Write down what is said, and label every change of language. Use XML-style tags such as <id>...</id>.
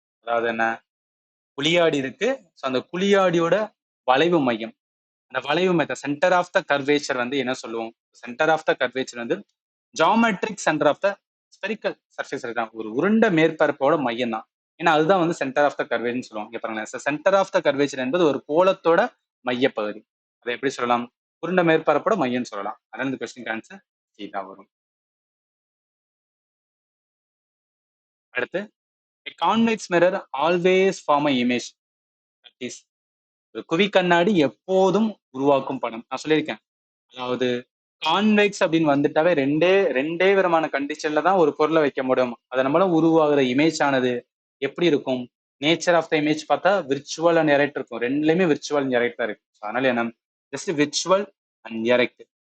<ta>அதாவது என்ன, குழியாடி இருக்கு, ஸோ அந்த குழியாடியோட வளைவு மையம், அந்த வளைவு மையம் சென்டர் ஆஃப் த கர்வேச்சர் வந்து என்ன சொல்லுவோம், சென்டர் ஆஃப் த கர்வேச்சர் வந்து geometric centre of the spherical surface தான், ஒரு உருண்ட மேற்பரப்போட மையம் தான். ஏன்னா அதுதான் வந்து சென்டர் ஆஃப் த கர்வேச்சர்னு சொல்லுவோம். இங்க பாருங்களேன், சென்டர் ஆஃப் த கர்வேச்சர் என்பது ஒரு கோலத்தோட மையப்பகுதி. அதை எப்படி சொல்லலாம், உருண்ட மேற்பரப்போட மையம்னு சொல்லலாம். அதனால இந்த கொஸ்டின் ஆன்சர் சி தான் வரும். அடுத்து,</ta> <en>a convex mirror always form a image, that is,</en> <ta>ஒரு குவி கண்ணாடி எப்போதும் உருவாக்கும் படம். நான் சொல்லியிருக்கேன், அதாவது கான்வெக்ஸ் அப்படின்னு வந்துட்டாவே ரெண்டே ரெண்டே விதமான கண்டிஷன்ல தான் ஒரு பொருளை வைக்க முடியும். அதை நம்மள உருவாகிற இமேஜ் ஆனது எப்படி இருக்கும், நேச்சர் ஆஃப் த இமேஜ் பார்த்தா விர்ச்சுவல் அண்ட் எரெக்ட் இருக்கும். ரெண்டுலயுமே விர்ச்சுவல் அண்ட் எரெக்ட் தான் இருக்கு. அதனால என்ன, ஜஸ்ட் விர்ச்சுவல் அண்ட் எரெக்ட்.</ta>